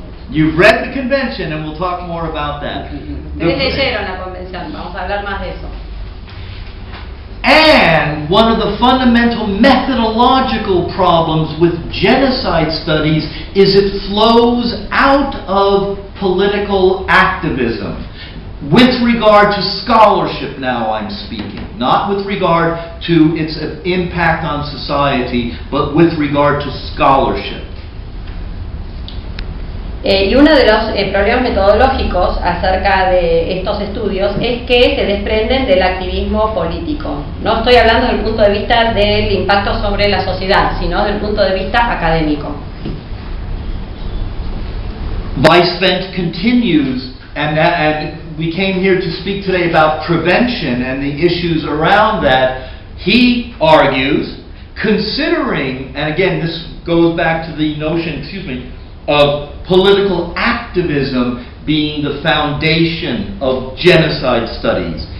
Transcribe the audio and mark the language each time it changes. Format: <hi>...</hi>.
<en>You've read the convention, and we'll talk more about that.</en> <es>Ustedes leyeron la convención, vamos a hablar más de eso.</es> <en>And one of the fundamental methodological problems with genocide studies is it flows out of political activism. With regard to scholarship now I'm speaking, not with regard to its impact on society, but with regard to scholarship.</en> <es>Y uno de los problemas metodológicos acerca de estos estudios es que se desprenden del activismo político. No estoy hablando desde el punto de vista del impacto sobre la sociedad, sino desde el punto de vista académico.</es> <en>Weisfeld continues, and we came here to speak today about prevention and the issues around that. He argues, considering, and again this goes back to the notion, of political activism being the foundation of genocide studies.</en>